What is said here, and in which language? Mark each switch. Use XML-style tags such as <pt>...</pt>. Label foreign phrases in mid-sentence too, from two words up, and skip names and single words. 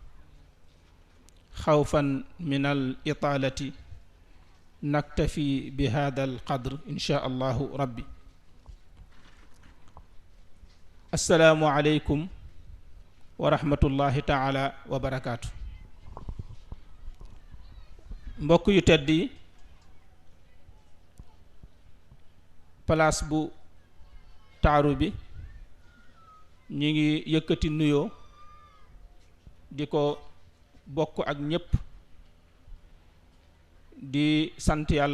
<ar>خوفا من الإطالة نكتفي بهذا القدر إن شاء الله ربي. السلام عليكم ورحمة الله تعالى وبركاته.</ar> <wo>mbokk yu tedd yi, place bu taaru bi ñi ngi yëkkati nuyoo di ko bokk ak ñépp, di sant yàlla</wo>